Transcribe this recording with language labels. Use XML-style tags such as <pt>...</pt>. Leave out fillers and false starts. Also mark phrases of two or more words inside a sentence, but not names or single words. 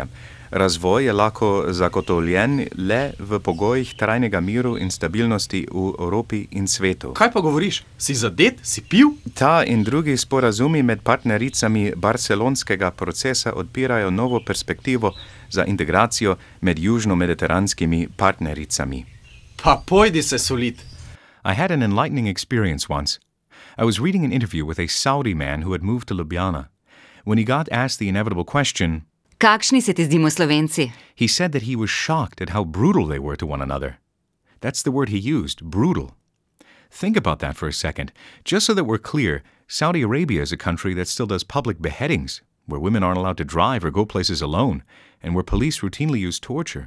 <sl>Razvoj je lahko zagotovljen le v pogojih trajnega miru in stabilnosti v Evropi in svetu. Kaj pa govoriš? Si zadet? Si pil? Ta in drugi sporazumi med partnericami barcelonskega procesa odpirajo novo perspektivo za integracijo med južno-mediteranskimi partnericami. Pa pojdi se solit.</sl> <en>I had an enlightening experience once. I was reading an interview with a Saudi man who had moved to Ljubljana. When he got asked the inevitable question,</en> <sl>Kakšni se ti zdimo Slovenci?</sl> <en>he said that he was shocked at how brutal they were to one another. That's the word he used, brutal. Think about that for a second. Just so that we're clear, Saudi Arabia is a country that still does public beheadings, where women aren't allowed to drive or go places alone, and where police routinely use torture.</en>